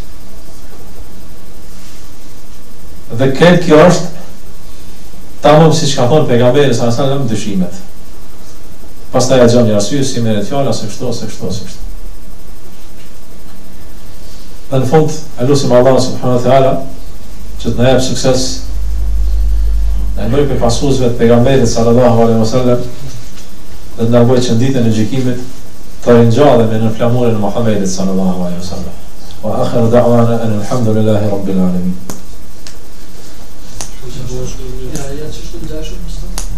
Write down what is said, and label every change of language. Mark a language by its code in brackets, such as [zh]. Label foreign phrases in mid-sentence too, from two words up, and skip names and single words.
[sq] Dhe këtë kjo është tamam si që ka thonë pejgamberi [ar] صلى الله عليه وسلم [sq] dyshimet. Pastaj ja gjon një arsye si merret fjala se kështu. Dhe në fund, e lusim Allah [ar] سبحانه وتعالى [sq] që të na jap sukses. Në bëj për pasuesve të pejgamberit [ar] صلى الله عليه وسلم [sq] dhe të na bëj që ditën e gjykimit të ringjallemi në flamurin e Muhamedit [ar] صلى الله عليه وسلم. وآخر دعوانا الحمد لله رب العالمين. [sq] Ja, ç'është ngjashëm?